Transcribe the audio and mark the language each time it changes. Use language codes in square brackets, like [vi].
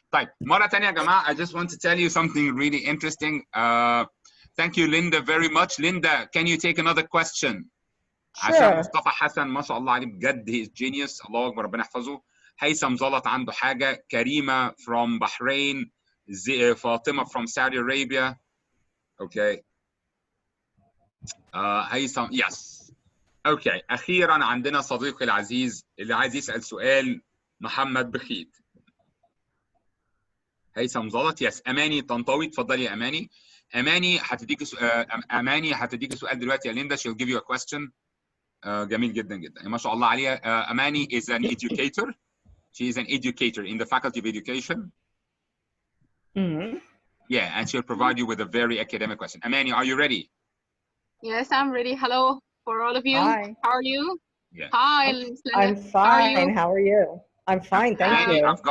[ar] طيب مره ثانيه يا جماعه [en] I just want to tell you something really interesting. Thank you Linda very much. Linda, can you take another question? [ar] عشان مصطفى حسن ما شاء الله عليه بجد هي جينيوس الله اكبر ربنا يحفظه. هيثم زلط عنده حاجه. [en] كريمه from Bahrain. فاطمه from Saudi Arabia. Okay. [ar] هيثم [en] yes. Okay. [ar] اخيرا عندنا صديقي العزيز اللي عايز يسال سؤال محمد بخيت. هيثم زلط يس. اماني طنطاوي اتفضلي يا اماني. اماني هتديكي سؤال دلوقتي يا ليندا. [en] she'll give you a question. [ar] جميل جدا جدا ما شاء الله عليها. [en] أماني is an educator. She is an educator in the Faculty of Education. Yeah, and she'll provide you with a very academic question. Amani, are you ready? Yes, I'm ready. Hello for all of you. Hi. How are you? Yeah. Hi. I'm fine. How are you? I'm fine, thank you.